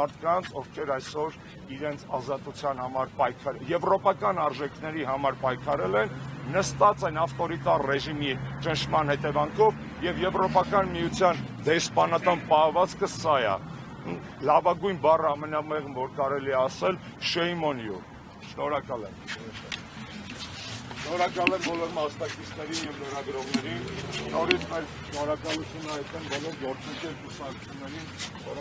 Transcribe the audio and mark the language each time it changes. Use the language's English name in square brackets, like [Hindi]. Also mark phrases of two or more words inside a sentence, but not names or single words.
[Armenian] մարդկանց, ովքեր այսօր իրենց ազատության համար եվրոպական արժեքների համար պայքարել են, նստած են ավտորիտար ռեժիմի ճնշման հետևանքով եւ Եվրոպական միության դեսպանատան պահվածքը սա է։ Լավագույն բառը ամենամեղմ, որ կարելի է ասել, [English] shame on you։ [Armenian] Շնորհակալ եմ։ Շնորհակալ եմ բոլոր մասնակիցներին եւ լրագրողներին։ Նորից մեր շնորհակալությունը հայտնեմ բոլոր գործընկեր կուսակցություններին,